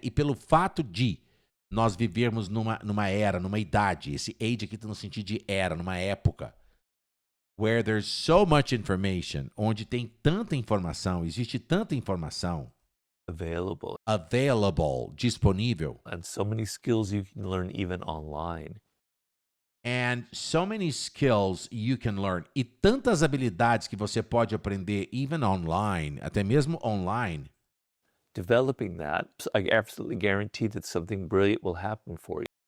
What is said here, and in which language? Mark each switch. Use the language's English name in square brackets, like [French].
[Portuguese] E pelo fato de nós vivermos numa era, numa idade, esse age aqui tá no sentido de era, numa época, [English] where there's so much information, [Portuguese] onde tem tanta informação, existe tanta informação, [English] available, [Portuguese] disponível, [English] and so many skills you can learn even online. And so many skills you can learn. [Portuguese] E tantas habilidades que você pode aprender, [English] even online, [Portuguese] até mesmo online. [English] Developing that, I absolutely guarantee that something brilliant will happen for you.